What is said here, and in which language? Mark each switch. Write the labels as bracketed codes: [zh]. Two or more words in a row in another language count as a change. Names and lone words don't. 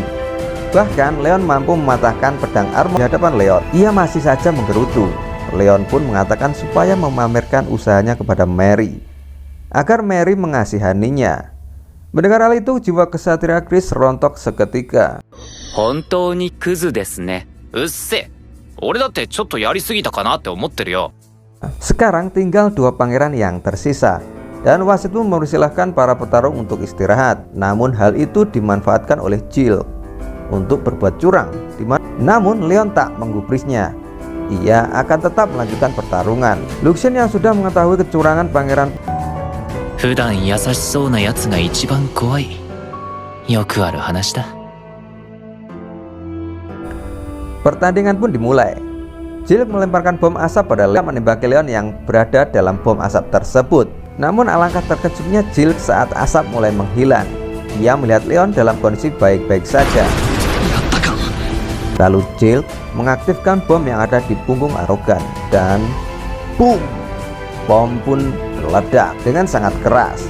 [id] Bahkan Leon mampu mematahkan pedang armor di hadapan Leon. Ia masih saja menggerutu. Leon pun mengatakan supaya memamerkan usahanya kepada Mary agar Mary mengasihaninya. Mendengar hal itu, jiwa kesatria Chris rontok seketika. [ja] 本当にクズですね。うっせ。俺だってちょっとやりすぎたかなって思ってるよ。 [id] Sekarang tinggal 2 pangeran yang tersisa, dan wasit pun mempersilahkan para petarung untuk istirahat. Namun hal itu dimanfaatkan oleh Jill untuk berbuat curang. Namun Leon tak menggubrisnya. Ia akan tetap melanjutkan pertarungan. Luxian yang sudah mengetahui kecurangan pangeran [ja] 普段優しそうなやつが一番怖い。よくある話だ。 [id] Pertandingan pun dimulai. Jill melemparkan bom asap pada Leon, menembaki Leon yang berada dalam bom asap tersebut. Namun alangkah terkejutnya Jill saat asap mulai menghilang. Ia melihat Leon dalam kondisi baik-baik saja. Lalu Jill mengaktifkan bom yang ada di punggung arogan dan boom, bom pun meledak dengan sangat keras.